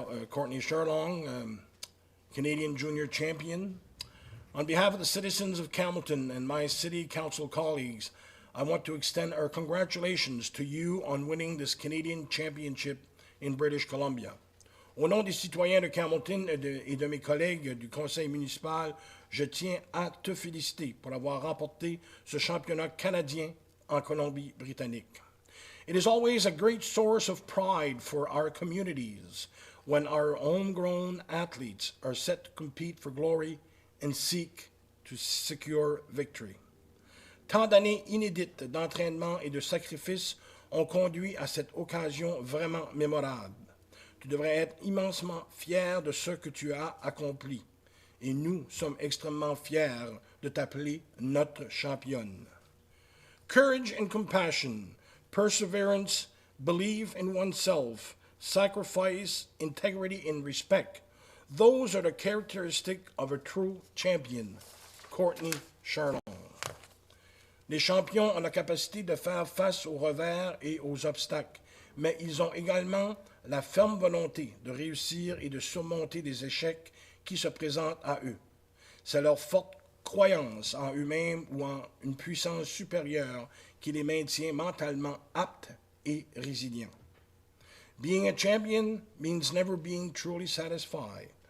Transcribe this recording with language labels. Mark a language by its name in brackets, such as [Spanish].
[English] Courtney Sherlong, Canadian Junior Champion. On behalf of the citizens of Campbellton and my city council colleagues, I want to extend our congratulations to you on winning this Canadian Championship in British Columbia. [French] Au nom des citoyens de Campbellton et de mes collègues du conseil municipal, je tiens à te féliciter pour avoir remporté ce championnat canadien en Colombie-Britannique. [English] It is always a great source of pride for our communities when our homegrown athletes are set to compete for glory and seek to secure victory. [French] Tant d'années inédites d'entraînement et de sacrifices ont conduit à cette occasion vraiment mémorable. Tu devrais être immensement fier de ce que tu as accompli. Et nous sommes extrêmement fiers de t'appeler notre championne. [English] Courage and compassion, perseverance, belief in oneself, sacrifice, integrity, and respect. Those are the characteristics of a true champion. Courtney Sherlong. [French] Les champions ont la capacité de faire face aux revers et aux obstacles, mais ils ont également la ferme volonté de réussir et de surmonter des échecs qui se présentent à eux. C'est leur forte croyance en eux-mêmes ou en une puissance supérieure qui les maintient mentalement aptes et résilients. [English] Being a champion means never being truly satisfied.